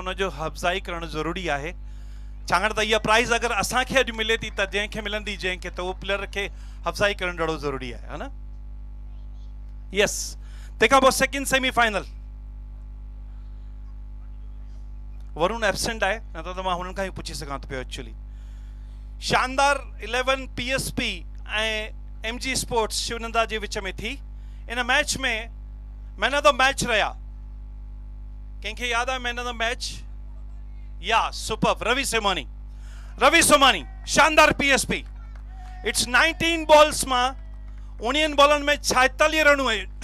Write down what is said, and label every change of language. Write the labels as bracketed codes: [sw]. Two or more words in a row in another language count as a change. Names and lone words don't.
[sd] उन जो अफ़ज़ाई करणु ज़रूरी आहे, छाकाणि त इहा प्राइज अगर असां खे अॼु मिले थी त जंहिंखे मिलंदी जंहिंखे त उहो प्लेयर खे अफ़ज़ाई करणु ॾाढो ज़रूरी आहे, है न। यस, तंहिंखां पोइ [en] second semifinal [sd] वरुण एब्सेंट आहे, न त मां हुननि खां ई पुछी सघां थो पियो एक्चुअली। शानदार 11 PSP ऐं MG स्पोर्ट्स शिवनंदा जे विच में थी। इन मैच में [en] man of the match [sd] रहा, कंहिंखे याद आहे [en] man of the match? [sd] या सुपर रवि सोमानी। रवि सोमानी शानदार PSP। [en] it's 19 balls [sd] मां 19 बॉलनि में 46 रन हुए।